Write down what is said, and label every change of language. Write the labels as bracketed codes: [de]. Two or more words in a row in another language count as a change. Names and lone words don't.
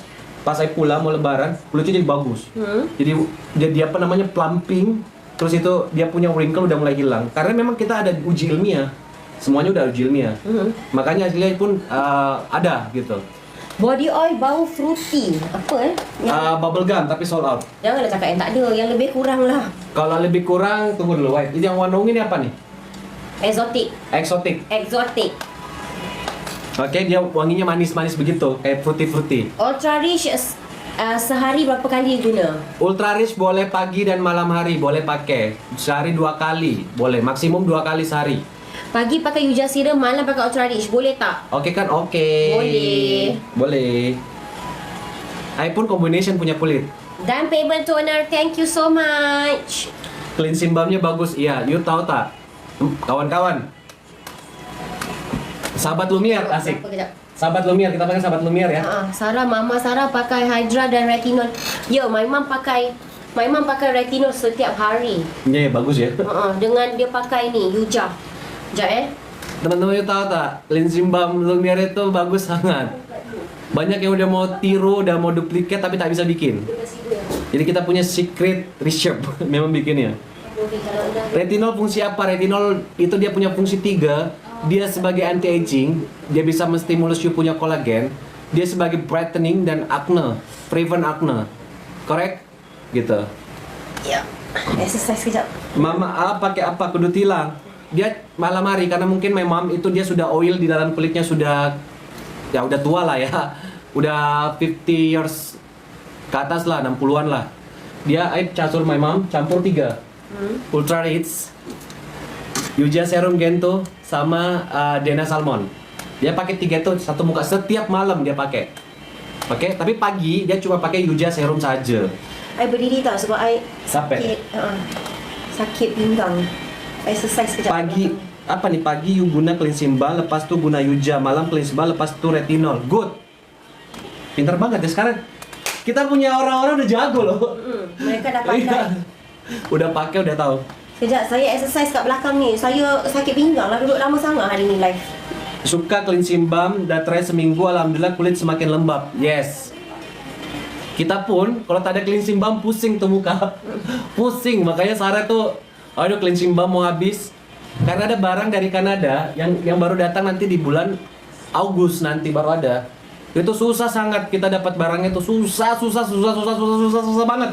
[id] Pas saya pulang mau lebaran, kulitnya jadi bagus. Jadi apa namanya plumping. Terus itu dia punya wrinkle udah mulai hilang. Karena memang kita ada uji ilmiah. Semuanya udah uji ilmiah. Makanya hasilnya pun ada gitu. [en] Body oil [id] bau fruity. Apa [en] Bubble gum tapi sold out. [ms] Janganlah cakap yang tak ada, yang lebih kurang lah. Kalau lebih kurang tunggu dulu, White. [id] Ini yang warna ungu ini apa nih? Exotic. Exotic. Oke, dia wanginya manis-manis begitu, kayak fruity. [ms] Ultra Rich sehari berapa kali guna? Ultra Rich boleh pagi dan malam hari boleh pakai. Sehari 2 kali, boleh. Maksimum 2 kali sehari. Pagi pakai Yuja Serum, malam pakai Ultra Rich, boleh tak? Oke kan? Oke. Boleh. I pun combination punya kulit. Dan payment toner, [en] thank you so much. Cleansing balmnya [ms] bagus. Iya, you tahu tak? Kawan-kawan. Sahabat Lumiere asik. Kejap. Sahabat Lumiere, kita pakai sahabat Lumiere ya. Mama Sarah pakai Hydra dan Retinol. Ya, [en] my mom [ms] pakai retinol setiap hari. Iya, bagus ya. Dengan dia pakai ni Yuja. Sekejap Teman-teman you tahu tak? [en] Cleansing balm [ms] Lumiere itu bagus sangat. [id] Banyak yang udah mau tiru, udah mau duplikat tapi tak bisa bikin. Jadi kita punya [en] secret recipe [id] memang bikinnya. Retinol fungsi apa? Retinol itu dia punya fungsi 3. Dia sebagai anti-aging, dia bisa menstimulus you punya kolagen. Dia sebagai brightening dan acne, [en] prevent acne. [id] Correct? Gitu. [ms] Ya. Exercise kejap. Mama pakai apa? Kudu tilang. [id] Dia malam hari karena mungkin memang itu dia sudah oil di dalam kulitnya sudah tua lah ya. Udah 50 years ke atas lah, 60-an lah. [ms] Dia campur my mom, campur 3. Ultra Rich, Yuja Serum Gento sama Dena Salmon. Dia pakai 3 itu satu muka setiap malam dia pakai. [id] Oke, tapi pagi dia cuma pakai Yuja Serum saja. [ms] I berdiri tak sebab I Sampai sakit pinggang. Exercise kejap. Pagi you guna [en] cleansing balm, [ms] lepas tu guna Yuja, malam [en] cleansing balm, [ms] lepas tu retinol. Good. [id] Pintar banget ya sekarang. Kita punya orang-orang udah jago loh. [ms] Mereka dah pandai. [id] Udah pakai, udah tahu. [ms] Sekejap, saya exercise kat belakang ni. Saya sakit pinggang lah, duduk lama sangat hari ni live. Suka [en] cleansing balm, [ms] dah try seminggu, alhamdulillah kulit semakin lembab. [id] Yes. Kita pun kalau tak ada [en] cleansing balm [id] pusing tuh muka. Pusing, makanya Sarah tuh aduh [en] cleansing balm [id] mau habis. Karena ada barang dari Kanada yang baru datang nanti di bulan Agustus nanti baru ada. [ms] Itu susah sangat kita dapat barangnya itu susah banget.